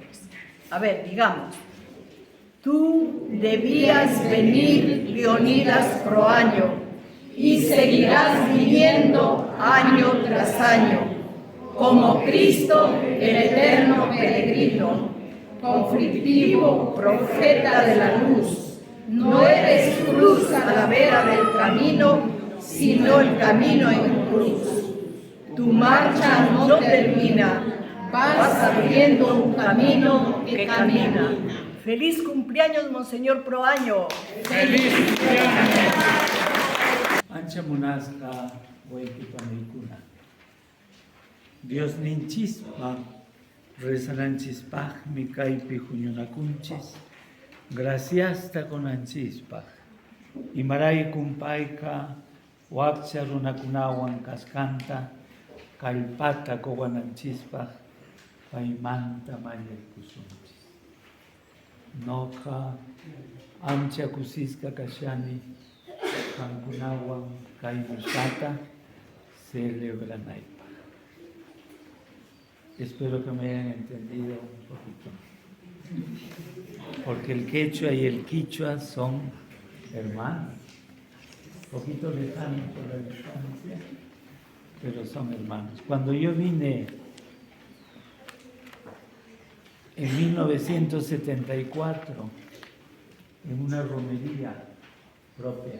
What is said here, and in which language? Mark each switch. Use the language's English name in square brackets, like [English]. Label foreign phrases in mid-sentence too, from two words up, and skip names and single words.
[Spanish] A ver, digamos: tú debías venir, Leonidas Proaño, y seguirás viviendo año tras año, como Cristo, el eterno peregrino, conflictivo profeta de la luz. No eres cruz a la vera del camino, sino el camino en cruz. Tu marcha no termina, vas abriendo un camino que camina. ¡Feliz cumpleaños, Monseñor Proaño! ¡Feliz cumpleaños! [Quechua] Ancha munasqa wayqipamiykuna. Dios ninchispa rezananchispaqmi kaypi huñunakunchis, graciasta kunanchispaq. Imaraykum payqa wakcha runakunawan kasqanta kallpata quwananchispaq paymanta mallaykusunchis. Noqa amcha kusisqa kashani qamkunawan kay musata celebranaypaq. [Spanish] Espero que me hayan entendido un poquito. Porque el quechua y el quichua son hermanos. Un poquito lejanos por la distancia, pero son hermanos. Cuando yo vine en 1974, en una romería propia,